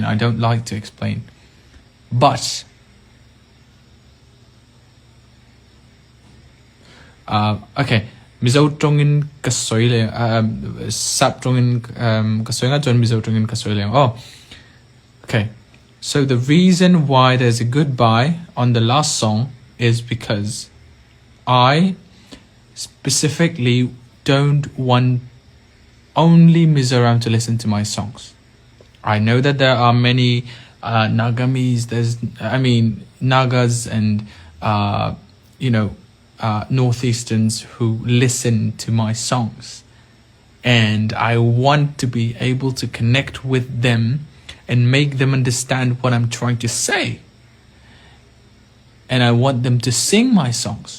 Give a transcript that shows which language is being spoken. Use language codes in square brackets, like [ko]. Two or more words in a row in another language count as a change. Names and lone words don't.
[en] I don't like to explain, but okay, [lus] mizo trongin kasoy le sap trongin kasoy nga jon mizo trongin kasoy le. [en] Oh, okay. So the reason why there's a goodbye on the last song is because I specifically don't want only Mizoram to listen to my songs. I know that there are many Nagamis, Nagas and Northeasterns who listen to my songs, and I want to be able to connect with them and make them understand what I'm trying to say, and I want them to sing my songs.